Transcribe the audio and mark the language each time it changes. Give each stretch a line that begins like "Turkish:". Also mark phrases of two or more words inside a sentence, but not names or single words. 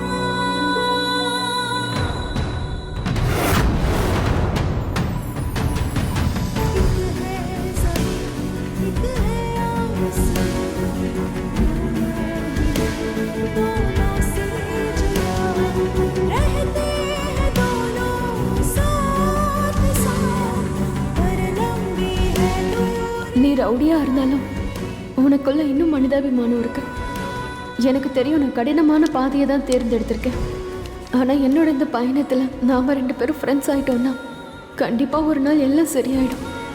Hindi: एक है ज़मीन एक है आसमान दोनों से जुड़ा रहते हैं दोनों साथ साथ पर लंबी है दूरी
Tamil: நீ ரவுடியா இருந்தாலும் உனக்குள்ள இன்னும் மனிதாபிமானம் இருக்கு. எனக்கு தெரியும் நான் கடினமான பாதையை தான் தேர்ந்தெடுத்திருக்கேன். ஆனா என்னோட இந்த பயணத்துல நாம 2 பேரும் ஃப்ரெண்ட்ஸ் ஆயிட்டோம்னா கண்டிப்பா ஒரு நாள் எல்லாம் சரியாயிடும்.